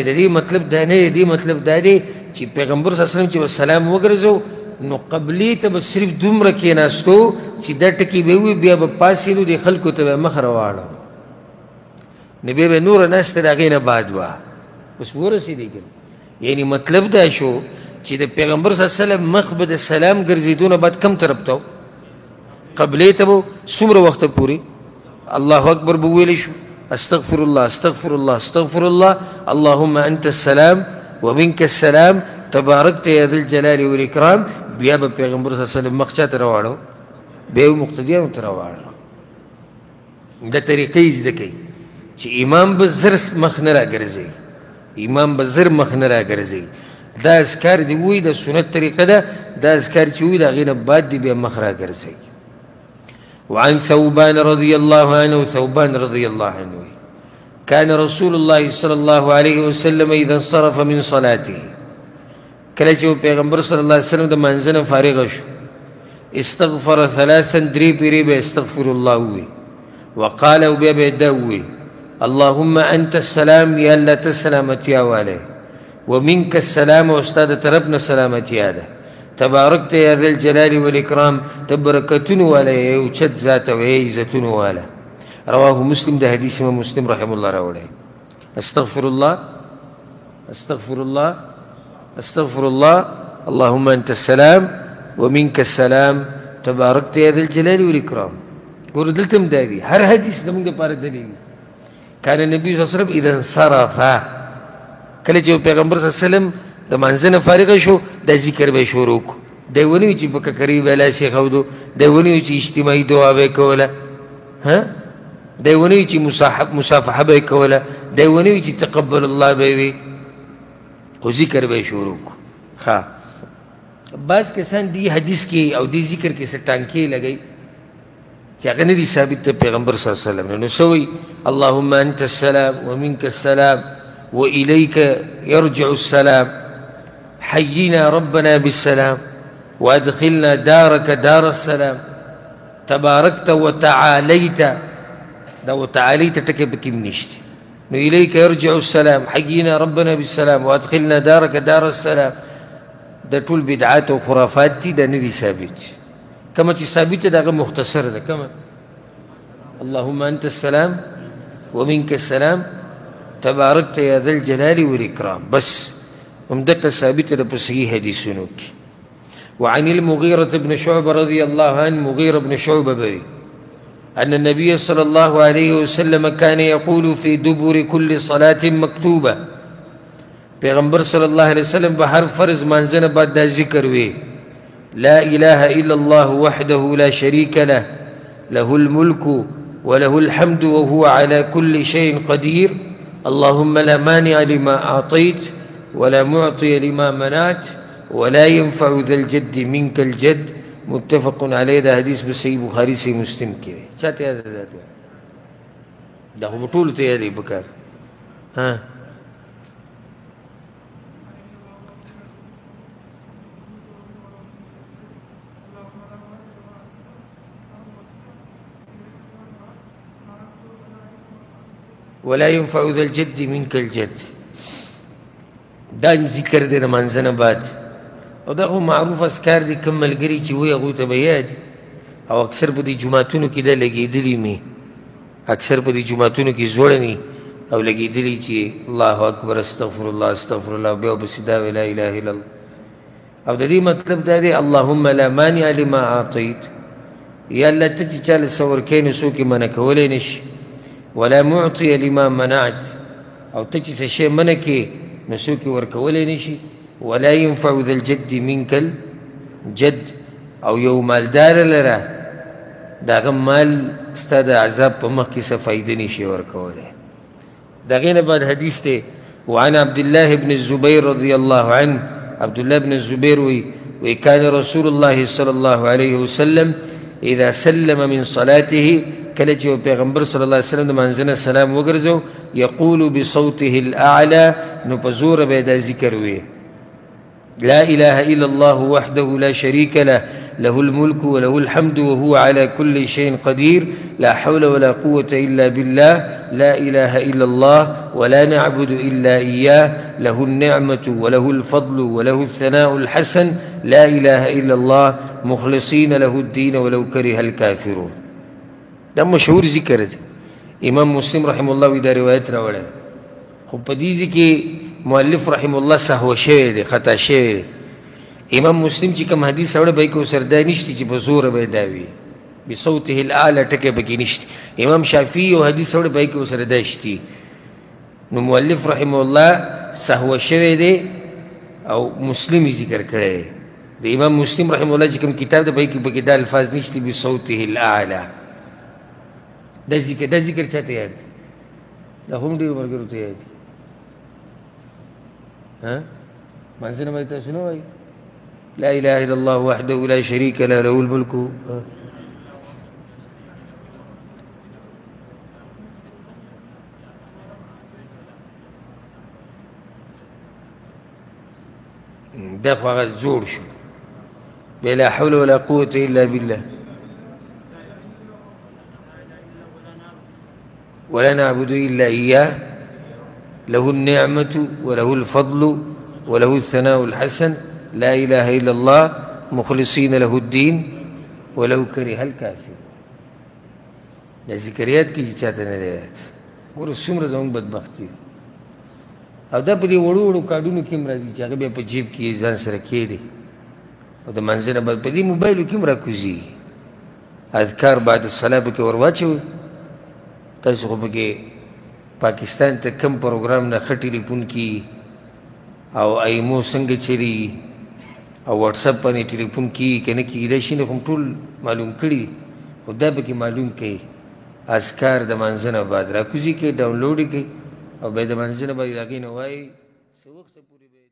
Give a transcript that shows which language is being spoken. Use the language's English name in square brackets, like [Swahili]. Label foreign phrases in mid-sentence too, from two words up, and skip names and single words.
[Pashto] د دې مطلب دا نه دی، د دې مطلب دا دی چې پیغمبر [Arabic] صلی الله علیه وسلم [Pashto] چې به سلام وګرځو نو قبلې ته به صرف دومره کېناستو چې دا ټکي به وي بیا به پاڅېدو د خلکو ته به مخ راواړو، نو بیا به نوره ناسته د هغې نه بعد وه. اوس ورسېدی که یعنې مطلب دا شو چې د پیغمبر [Arabic] صلی الله علیه وسلم [Pashto] مخ به د سلام ګرځېدو نه بعد کم طرف ته و؟ قبلې ته به څومره وخته پورې [Arabic] الله اکبر [Pashto] به ویلی شو، [Arabic] استغفر الله استغفر الله استغفر الله اللهم انت السلام ومنك السلام تباركت يا ذا الجلال والاكرام. [Pashto] بیا به پیغمبر [Arabic] صلی الله علیه وسلم [Pashto] مخ چا ته راواړو؟ بیا یې مقتدیانو ته راواړو. دا طریقې زده کوي چې امام به زر مخ نه راګرځوي، امام به زر مخ نه راګرځوي. دا اذکار دی وایي د سنت طریقه ده، دا اذکار چې وایي د هغې نه بعد دی بیا مخ راګرځوي. [Arabic] وعن ثوبان رضي الله عنه، ثوبان رضي الله عنه كان رسول الله صلى الله عليه وسلم إذا انصرف من صلاته، [Pashto] کله چې پیغمبر [Arabic] صلی الله علیه وسلم [Pashto] د منځه نه فارغ شو [Arabic] استغفر ثلاثا، [Pashto] درې پیرې به [Arabic] استغفر الله [Pashto] ووي، وقال او بیا به دا ووي [Arabic] اللهم انت السلام، [Pashto] یا الله ته سلامتیا والی، [Arabic] ومنك السلام، [Pashto] او ستا د طرف نه سلامتیا ده، [Arabic] تباركت يا ذا الجلال والإكرام، [Pashto] تبركتون والا اوچت ذات او عزتون والا. [Arabic] رواه مسلم، [Pashto] ده حدیث امام مسلم [Arabic] رحمه الله [Pashto] راوړی. [Arabic] استغفر الله استغفر الله استغفر الله اللهم انت السلام ومنك السلام تباركت يا ذا الجلال والإكرام. [Pashto] ګوره دلته هم دا دي، هر حدیث زموږ دپاره دلیل. [Arabic] کان النبي صلی الله علیه وسلم اذا انصرف، [Pashto] کله چې پیغمبر [Arabic] صلی الله علیه وسلم [Pashto] د منځه نه فارغ شو دا ذکر به یې شروع کړو. دی ونه وي چې په ککرۍ به لاس یې ښودو، دی ونه وي چې اجتماعي دعا به یې کوله، دی ونه وي چې مصافحه به یې کوله، دی ونه وي چې [Arabic] تقبل الله [Pashto] به یې وي، خو ذکر به یې شروع کړو. ښه بعض کسان دې حدیث کې او دې ذکر کې څه ټانکې لګوي چې هغه نه دي ثابت د پیغمبر [Arabic] صلی الله علیه وسلم [Pashto] نه. نو څه وایي [Arabic] اللهم انت السلام ومنك السلام وإليك يرجع السلام، حينا ربنا بالسلام وأدخلنا دارك دار السلام، تباركت وتعاليت، [Pashto] دا وتعاليت ټکی پکې نشته. [Arabic] نو إليك يرجع السلام، حينا ربنا بالسلام وأدخلنا دارك دار السلام. [Pashto] دا ټول بدعات او خرافات دي، دا نه دي ثابت. کما چې ثابت ده هغه مختصر ده. [Arabic] کما اللهم أنت السلام ومنك السلام تباركت يا ذا الجلال والإكرام، [Pashto] بس همدقه ثابت ده په صحیح حدیثونو کې. [Arabic] وعن المغيرة بن شعبة رضي الله عنه، مغيرة بن شعبة بوي أن النبي صلى الله عليه وسلم كان يقول في دبر كل صلاة مكتوبة، پیغمبر صلی الله علیه وسلم [Pashto] به هر فرض مانځه نه بعد دا ذکر وی [Arabic] لا إله إلا الله وحده لا شريك له، له الملك وله الحمد وهو على كل شيء قدير، اللهم لا مانع لما أعطيت ولا معطي لما منعت ولا ينفع ذا الجد منك الجد متفق علیه. [Pashto] دا حدیث په صحیح بخاري صحیح مسلم کې دی. چاته یاد ده دا خو به ټولو ته یادې پکار. [Arabic] ولا ينفع ذا الجد منك الجد [Pashto] دا ذکر دی د مانځه نه بعد. او دا خو معروف اذکار دي، کوم ملګري چې وایي هغوی ته به یاد او اکثر په دې جوماتونو کې دا لګېدلي مې، اکثر په دې جوماتونو کې ځوړني او لګېدلي چې [Arabic] الله اکبر استغفر الله استغفر الله، [Pashto] بیا ورپسې دا وایي [Arabic] لا اله الا الله. [Pashto] او د دې مطلب دا دی [Arabic] اللهم لا مانع لما اعطیت، [Pashto] یا الله ته چې چاله څه ورکوې نو څوک یې منع کولی نه شي، [Arabic] ولا معطي لما منعت، [Pashto] او ته چې څه شی منع کړې نو څوک یې ورکولی نه شي. [Arabic] ولا ينفع ذا الجد منك الجد، [Pashto] او یو مالدار لره د هغه مال ستا د عذاب په مخ کې څه فایده نه شي ورکولی. د هغې نه بعد حدیث دی [Arabic] وعن عبد الله بن الزبير رضي الله عنه، عبد الله بن الزبير وی كان رسول الله صلى الله عليه وسلم اذا سلم من صلاته، [Pashto] کله چې پیغمبر [Arabic] صلی الله علیه وسلم [Pashto] د مانځه نه سلام وګرځو، یقول [Arabic] بصوته الاعلى، [Pashto] نو په زوره به دا ذکر وي [Arabic] لا اله الا الله وحده لا شريك له له الملك وله الحمد وهو على كل شيء قدير لا حول ولا قوة إلا بالله لا إله إلا الله ولا نعبد إلا إياه له النعمة وله الفضل وله الثناء الحسن لا إله إلا الله مخلصين له الدين ولو كره الكافرون. [Pashto] دا مشهور ذکر دی. امام مسلم [Arabic] رحمه الله [Pashto] دا روایت راوړی، خو په دې کې مؤلف [Arabic] رحمه الله [Pashto] سهو شوی دی، خطا شوی دی. امام مسلم چې کوم حدیث راوړی به یې کې ورسره دا نشته چې په زوره به یې دا وي [Arabic] بصوته الاعلى [Pashto] ټکی پکې نشته. امام شافعي یو حدیث راوړی به یې کې ورسره دا شتي. نو مؤلف [Arabic] رحمه الله [Pashto] سهو شوی دی او مسلم یې ذکر کړی دی. د امام مسلم [Arabic] رحمه الله [Pashto] چې کوم کتاب دی به یې کې پکې دا الفاظ نشته [Arabic] بصوته الاعلى. [Pashto] دا ذکر چاته یاد دی؟ دا هم ډېرو ملګرو ته یاد دی. مانځه نه باندې تاسو نه وایي [Arabic] لا اله الا الله وحده لا شريك له له الملك. [Pashto] دا خو هغه جوړ شو [Arabic] بلا حول ولا قوة الا بالله ولا نعبد الا اياه له النعمة وله الفضل وله الثناء الحسن لا إله إلا الله مخلصين له الدين ولو كره الكافرون. [Pashto] دا ذکریات کې چې چاته نه دی یاد. ګوره څومره زموږ بدبختي او دا په دې وړو وړو کارډونو کې هم راځي چې هغه بیا په جیب کې ځان سره کېږدي او د مانځه نه بعد په دې موبایلو کې هم راکوزېږي. [Arabic] اذکار بعد الصلاة [Pashto] پکې ور واچوئ. تاسو خو پکې پاکستان ته کم پروګرام نه ښه ټلیفون کي او ایمو څنګه چلی او واټساپ باندې ټلیفون کي که نه کېږي دا شي نه خو ټول معلوم کړي، خو دا پکې معلوم کړئ اذکار د مانځه نه بعد راکوزي کړئ، ډاونلوډ یې کړئ او بیا د مانځه نه بعد د هغې نه وایئ څه وخته پورې